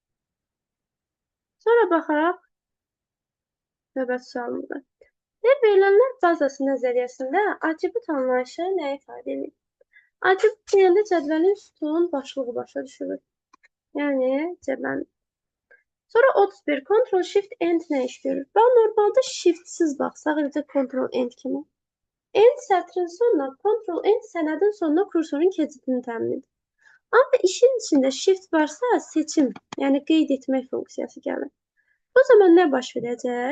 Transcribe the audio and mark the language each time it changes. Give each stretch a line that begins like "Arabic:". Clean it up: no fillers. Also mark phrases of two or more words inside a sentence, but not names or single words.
Azerbaijani: Sonra baxaq növbəti sualımıza. Verilənlər bazası nəzəriyyəsində atribut anlayışı nə ifadə edir? Atribut deyəndə cədvəlin sütun başlığı başa düşülür. Yəni cədvəlin. Sonra 31. Ctrl-Shift-End nə iş görür? Ben normalda Shift-siz baxsaq, eləcə Ctrl-End kimi. End sətrin sonuna, Ctrl-End sənədin sonuna kursorun keçidini təmin edir. Amma işin içində Shift varsa seçim, yəni qeyd etmək funksiyası gəlir. Bu zaman nə baş verəcək?